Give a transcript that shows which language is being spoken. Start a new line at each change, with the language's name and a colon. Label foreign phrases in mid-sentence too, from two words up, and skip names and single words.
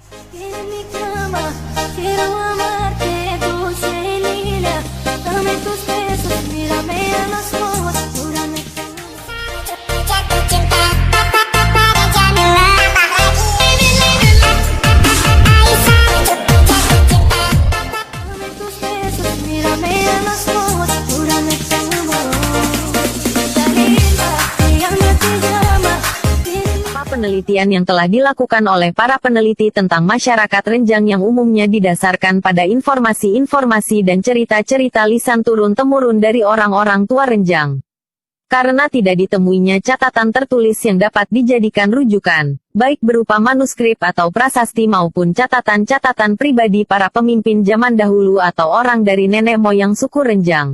Spanish: En mi cama, quiero amarte dulce y lila. Dame tus besos, mírame a los ojos, júrame que
Indonesian: Jatuh cinta pada Jamila. Aisyah jatuh cinta.
Spanish: dame tus besos, mírame a los ojos, júrame que amor. Está linda, ella te llama.
Indonesian: Penelitian yang telah dilakukan oleh para peneliti tentang masyarakat Renjang yang umumnya didasarkan pada informasi-informasi dan cerita-cerita lisan turun-temurun dari orang-orang tua Renjang. Karena tidak ditemuinya catatan tertulis yang dapat dijadikan rujukan, baik berupa manuskrip atau prasasti maupun catatan-catatan pribadi para pemimpin zaman dahulu atau orang dari nenek moyang suku Renjang.